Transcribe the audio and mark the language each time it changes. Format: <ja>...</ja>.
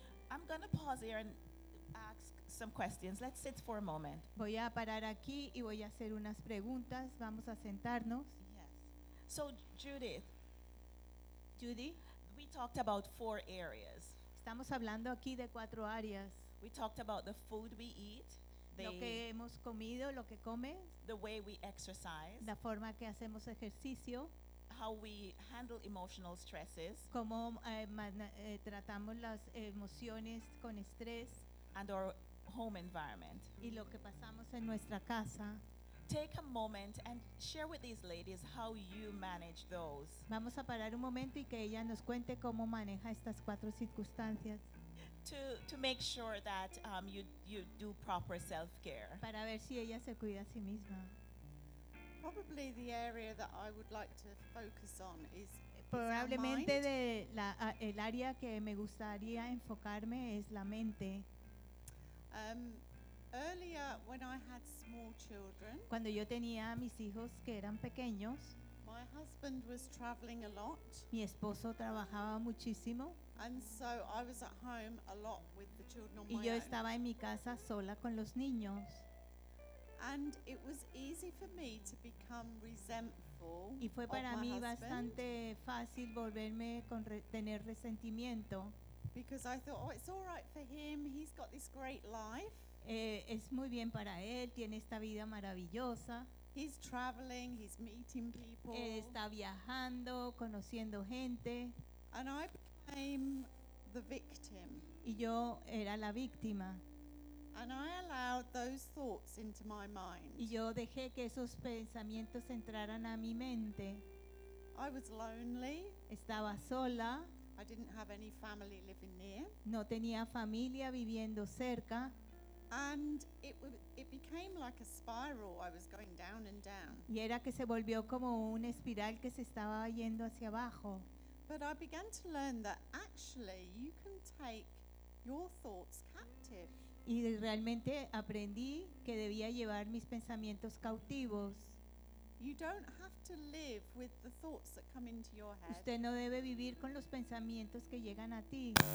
<en>I'm going to pause here and ask some questions. Let's sit for a moment.</en> <es>Voy a parar aquí y voy a hacer unas preguntas. Vamos a sentarnos.</es> <en>Yes. So, Judy. We talked about four areas.</en> <es>Estamos hablando aquí de cuatro áreas.</es> <en>We talked about the food we eat.</en> <es>Lo que hemos comido, lo que comes.</es> <en>The way we exercise.</en> <es>La forma que hacemos ejercicio.</es> <en>How we handle emotional stresses.</en> <es>Cómo tratamos las emociones con estrés.</es> <en>And our home environment.</en> <es>Y lo que pasamos en nuestra casa.</es> <en>Take a moment and share with these ladies how you manage those.</en> <es>Vamos a parar un momento y que ella nos cuente cómo maneja estas cuatro circunstancias.</es> <en>To make sure that you do proper self-care.</en> <es>Para ver si ella se cuida a sí misma.</es> <en>Probably the area that I would like to focus on is</en> <es>probablemente de la el área que me gustaría enfocarme es la mente.</es> <en>Earlier, when I had small children,</en> <es>cuando yo tenía a mis hijos que eran pequeños,</es> <en>my husband was traveling a lot.</en> <es>Mi esposo trabajaba muchísimo.</es> <en>And so I was at home a lot with the children on my own.</en> <es>Y yo estaba en mi casa sola con los niños.</es> <en>And it was easy for me to become resentful.</en> <es>Y fue para mí bastante fácil volverme con tener resentimiento.</es> <en>Because I thought, oh, it's all right for him. He's got this great life.</en> <es>Es muy bien para él, tiene esta vida maravillosa.</es> <en>He's traveling, he's meeting people.</en> <es>Está viajando, conociendo gente.</es> <en>And I became the victim.</en> <es>Y yo era la víctima.</es> <en>And I allowed those thoughts into my mind.</en> <es>Y yo dejé que esos pensamientos entraran a mi mente.</es> <en>I was lonely.</en> <es>Estaba sola.</es> <en>I didn't have any family living near.</en> <es>No tenía familia viviendo cerca.</es> <en>And it became like a spiral. I was going down and down.</en> <es>Y era que se volvió como una espiral que se estaba yendo hacia abajo.</es> <en>But I began to learn that actually you can take your thoughts captive.</en> <es>Y realmente aprendí que debía llevar mis pensamientos cautivos.</es> <en>You don't have to live with the thoughts that come into your head.</en> <es>Usted no debe vivir con los pensamientos que llegan a ti.</es>